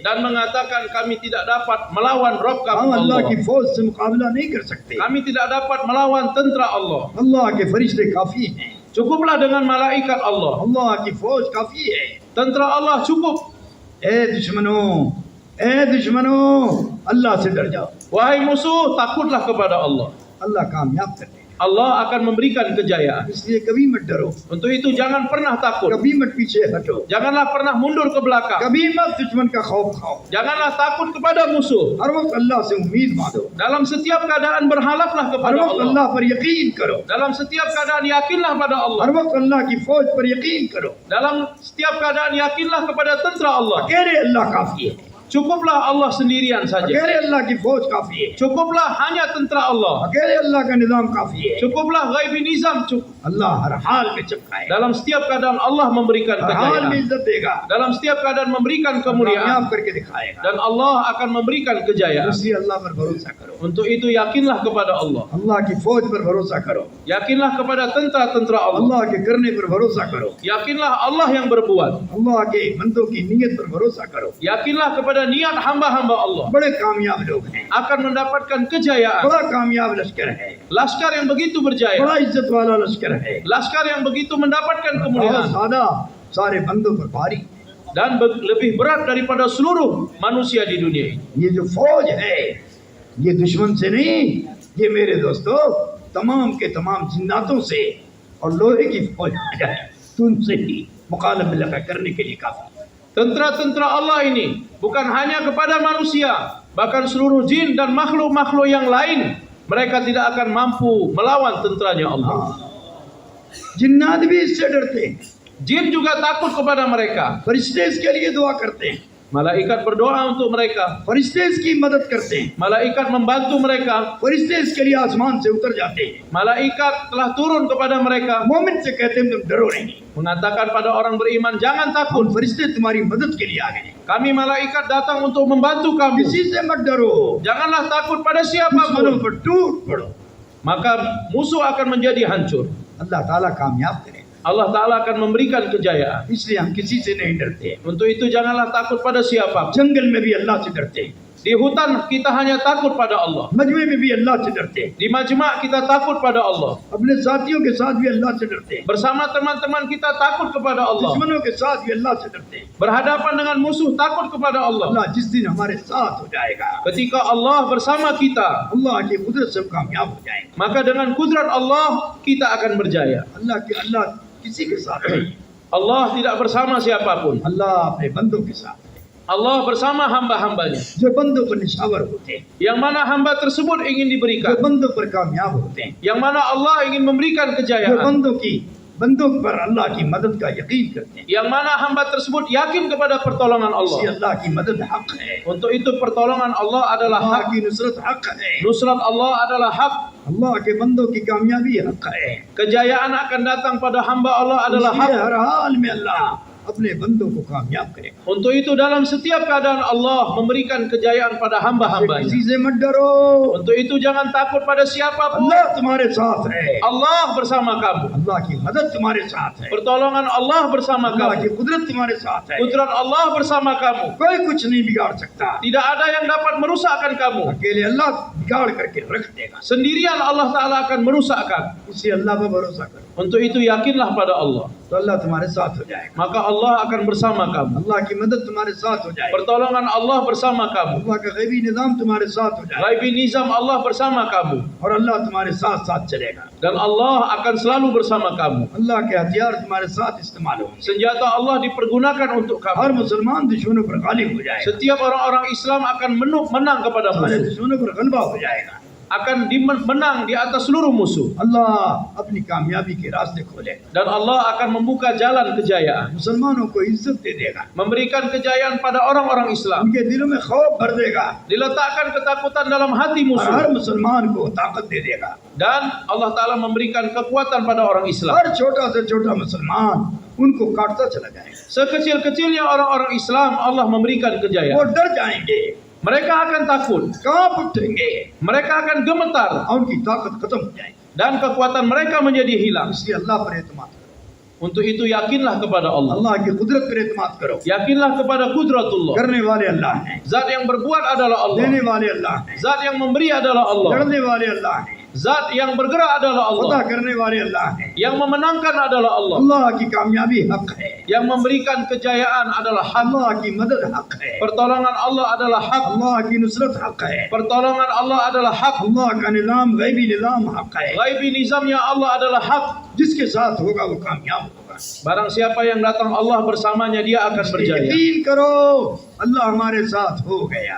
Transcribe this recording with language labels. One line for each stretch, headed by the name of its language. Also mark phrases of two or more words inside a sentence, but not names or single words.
Malay: dan mengatakan kami tidak dapat melawan Rabb
Hindi: हम
Malay: kami
Hindi: अल्लाह की Allah. फौज से मुकाबला नहीं कर सकते,
Malay: Kami tidak dapat melawan tentera Allah.
Hindi: अल्लाह के फरिश्ते काफी हैं,
Malay: Cukuplah dengan malaikat Allah.
Hindi: अल्लाह की फौज काफी है।
Malay: Tentera Allah cukup.
Hindi: ए दुश्मनों अल्लाह से डर जाओ,
Malay: Wahai musuh, takutlah kepada Allah.
Hindi: अल्लाह कामयाब कर देगा।
Malay: Allah akan memberikan kejayaan.
Hindi: इसलिए कभी मत डरो,
Malay: Untuk itu jangan pernah takut.
Hindi: कभी मत पीछे हटो,
Malay: Janganlah pernah mundur ke belakang.
Hindi: कभी मत दुश्मन का खौफ खाओ,
Malay: Janganlah takut kepada musuh.
Hindi: हर वक्त अल्लाह से उम्मीद बांधो,
Malay: Dalam setiap keadaan berharaplah
Hindi: हर
Malay: kepada
Hindi: वक्त Allah. अल्लाह पर यकीन करो,
Malay: Dalam setiap keadaan yakinlah pada Allah.
Hindi: हर वक्त अल्लाह की फौज पर यकीन करो।
Malay: Dalam setiap keadaan yakinlah kepada tentera Allah.
Hindi: अकेले अल्लाह काफी है,
Malay: Cukuplah Allah sendirian saja.
Hindi: अकेले अल्लाह की फौज काफी है,
Malay: Cukuplah hanya tentera Allah.
Hindi: अकेले अल्लाह का निजाम काफी है।
Malay: Cukuplah
Hindi: गैबी निज़ाम
Malay: cukup.
Hindi: अल्लाह हर हाल में चमकाएगा,
Malay: Dalam setiap keadaan Allah memberikan
Hindi: हर हाल में
Malay: kejayaan.
Hindi: इज्जत देगा,
Malay: Dalam setiap keadaan memberikan kemuliaan.
Hindi: कामयाब करके दिखाएगा।
Malay: Dan Allah akan memberikan kejayaan.
Hindi: इसलिए अल्लाह पर भरोसा करो,
Malay: Untuk itu yakinlah kepada Allah.
Hindi: अल्लाह की फौज पर भरोसा करो,
Malay: Yakinlah kepada tentera-tentera Allah.
Hindi: अल्लाह के करने पर भरोसा करो,
Malay: Yakinlah Allah yang berbuat.
Hindi: अल्लाह के बंदों की नीयत पर भरोसा करो।
Malay: Yakinlah kepada niat hamba-hamba Allah.
Hindi: बड़े कामयाब लोग हैं,
Malay: Akan mendapatkan kejayaan.
Hindi: बड़ा कामयाब लश्कर है,
Malay: Laskar yang begitu berjaya.
Hindi: बड़ा इज्जत वाला लश्कर है,
Malay: Laskar yang begitu mendapatkan
Hindi: और
Malay: kemuliaan.
Hindi: सादा सारे बंदों पर भारी।
Malay: Dan lebih berat daripada seluruh manusia di dunia ini.
Hindi: ये जो फौज है ये दुश्मन से नहीं, ये मेरे दोस्तों तमाम के तमाम जिन्नातों से और लोहे की फौज है, तुमसे ही मुकाबला करने के लिए काफी।
Malay: Tentera-tentera Allah ini bukan hanya kepada manusia, bahkan seluruh jin dan makhluk-makhluk yang lain. Mereka tidak akan mampu melawan tenteranya Allah.
Hindi: हाँ, जिन्नात भी इससे डरते हैं,
Malay: Jin juga takut kepada mereka.
Hindi: फरिश्ते इसके लिए दुआ करते हैं,
Malay: Malaikat berdoa untuk mereka.
Hindi: फरिश्ते इसकी मदद करते हैं,
Malay: Malaikat membantu mereka.
Hindi: फरिश्ते इसके लिए आसमान से उतर जाते हैं।
Malay: Malaikat telah turun kepada mereka.
Hindi: मोमिन से कहते हैं तुम डरो नहीं,
Malay: Mengatakan pada orang beriman, jangan takut.
Hindi: हम फरिश्ते तुम्हारी मदद के लिए आ गए हैं,
Malay: Kami malaikat datang untuk membantu kamu.
Hindi: किसी से मत डरो,
Malay: Janganlah takut pada
Hindi: दुश्मनों
Malay: siapapun.
Hindi: पर टूट पड़ो,
Malay: Maka musuh akan menjadi hancur.
Arabic: الله تعالى
Hindi: कामयाब करे।
Arabic: الله تعالى
Malay: akan memberikan kejayaan.
Hindi: इसलिए हम किसी से नहीं डरते,
Malay: Untuk itu janganlah takut pada siapapun.
Hindi: जंगल में भी अल्लाह से डरते हैं,
Malay: Di hutan kita hanya takut pada Allah.
Hindi: मजमे में भी अल्लाह से डरते हैं,
Malay: Di majma' kita takut pada Allah.
Hindi: अपने साथियों के साथ भी अल्लाह से डरते हैं,
Malay: Bersama teman-teman kita takut kepada Allah.
Hindi: दुश्मनों के साथ भी अल्लाह से डरते हैं।
Malay: Berhadapan dengan musuh takut kepada Allah.
Hindi: अल्लाह जिस दिन हमारे साथ हो जाएगा,
Malay: Ketika Allah bersama kita,
Hindi: अल्लाह की कुदरत से हम कामयाब हो जाएंगे।
Malay: maka dengan kudrat Allah kita akan berjaya.
Hindi: अल्लाह किसी के साथ नहीं,
Malay: Allah tidak bersama siapapun.
Hindi: अल्लाह अपने बंदों के साथ है,
Malay: Allah bersama hamba-hambanya.
Hindi: जो बंदों पर निशावर होते हैं,
Malay: Yang mana hamba tersebut ingin
Hindi: जो
Malay: diberikan.
Hindi: बंदों पर कामयाब होते हैं,
Malay: Yang mana Allah ingin memberikan
Hindi: जो
Malay: kejayaan.
Hindi: बंदों पर अल्लाह की मदद का यकीन करते हैं।
Malay: Yang mana hamba tersebut yakin kepada pertolongan
Hindi: इसलिए Allah. अल्लाह की मदद हक है,
Malay: Untuk itu pertolongan Allah adalah
Hindi: अल्लाह
Malay: hak.
Hindi: की नुसरत हक है,
Malay: Nusrat Allah adalah hak.
Hindi: अल्लाह के बंदों की कामयाबी हक है।
Malay: Kejayaan akan datang pada hamba Allah adalah
Hindi: इसलिए
Malay: hak.
Hindi: हर हाल में अल्लाह अपने बंदों को कामयाब करेगा।
Malay: Untuk itu dalam setiap keadaan Allah memberikan kejayaan pada hamba-hambanya.
Hindi: किसी से मत डरो,
Malay: Untuk itu jangan takut pada siapapun.
Hindi: अल्लाह तुम्हारे साथ है,
Malay: Allah bersama kamu.
Hindi: अल्लाह की मदद तुम्हारे साथ है,
Malay: Pertolongan Allah bersama
Hindi: अल्लाह
Malay: kamu.
Hindi: की कुदरत तुम्हारे साथ है।
Malay: Kudrat Allah bersama kamu.
Hindi: कोई कुछ नहीं बिगाड़ सकता,
Malay: Tidak ada yang dapat merusakkan kamu.
Hindi: अकेले अल्लाह बिगाड़ करके रख देगा।
Malay: Sendirian
Arabic: الله تعالى
Malay: akan merusakkan.
Hindi: इसलिए अल्लाह पर भरोसा करो,
Malay: Untuk itu yakinlah pada Allah.
Hindi: तो अल्लाह तुम्हारे साथ हो जाएगा,
Malay: Maka Allah akan bersama kamu.
Hindi: अल्लाह की मदद तुम्हारे साथ हो जाएगी,
Malay: Pertolongan Allah bersama kamu.
Hindi: अल्लाह का गैबी निज़ाम तुम्हारे साथ हो जाएगा, गैबी निज़ाम
Malay: Allah bersama kamu.
Hindi: और अल्लाह तुम्हारे साथ साथ चलेगा।
Malay: Dan Allah akan selalu bersama kamu.
Hindi: अल्लाह के हथियार तुम्हारे साथ इस्तेमाल होंगे,
Malay: Senjata Allah dipergunakan untuk
Hindi: हर
Malay: kamu.
Hindi: मुसलमान दुश्मनों पर गालिब हो जाएगा,
Malay: Setiap orang-orang Islam akan menang kepada
Hindi: सारे
Malay: musuh.
Hindi: दुश्मनों पर गलबा हो जाएगा।
Malay: Akan menang di atas seluruh musuh.
Hindi: अल्लाह अपनी कामयाबी के रास्ते खोलेगा,
Malay: Dan Allah akan membuka jalan kejayaan.
Hindi: मुसलमानों को इज्जत दे देगा,
Malay: Memberikan kejayaan pada orang-orang Islam.
Hindi: उनके दिलों में खौफ भर देगा,
Malay: Diletakkan ketakutan dalam hati
Hindi: और
Malay: musuh.
Hindi: हर मुसलमान को ताकत दे देगा।
Malay: Dan
Arabic: الله تعالى
Malay: memberikan kekuatan pada orang Islam.
Hindi: हर छोटा से छोटा मुसलमान उनको काटता चला जाएगा,
Malay: Sekecil-kecilnya orang-orang Islam Allah memberikan
Hindi: वो
Malay: kejayaan.
Hindi: डर जाएंगे,
Malay: Mereka akan takut.
Hindi: कांप उठेंगे,
Malay: Mereka akan gemetar.
Hindi: और उनकी ताकत खत्म हो जाएगी।
Malay: Dan kekuatan mereka menjadi hilang.
Hindi: इसलिए अल्लाह पर एतमाद करो,
Malay: Untuk itu yakinlah kepada Allah.
Hindi: अल्लाह की कुदरत पर एतमाद करो।
Malay: Yakinlah kepada kudratullah.
Hindi: करने वाले अल्लाह हैं,
Malay: Zat yang berbuat adalah Allah.
Hindi: देने वाले अल्लाह हैं,
Malay: Zat yang memberi adalah Allah.
Hindi: लड़ने वाले अल्लाह हैं,
Malay: Zat yang bergerak adalah
Hindi: पता Allah. करने वाले अल्लाह हैं।
Malay: Yang memenangkan adalah Allah.
Hindi: अल्लाह की कामयाबी हक है,
Malay: Yang memberikan kejayaan adalah hak.
Hindi: अल्लाह की मदद हक है,
Malay: Pertolongan Allah adalah hak.
Hindi: अल्लाह की नुसरत हक है,
Malay: Pertolongan Allah adalah hak.
Hindi: अल्लाह का निज़ाम गैबी निज़ाम हक है।
Malay: Ghaibi nizamnya Allah adalah hak.
Hindi: जिसके साथ होगा वो कामयाब होगा।
Malay: Barang siapa yang datang Allah bersamanya, dia akan berjaya.
Hindi: यकीन करो अल्लाह हमारे साथ हो गया,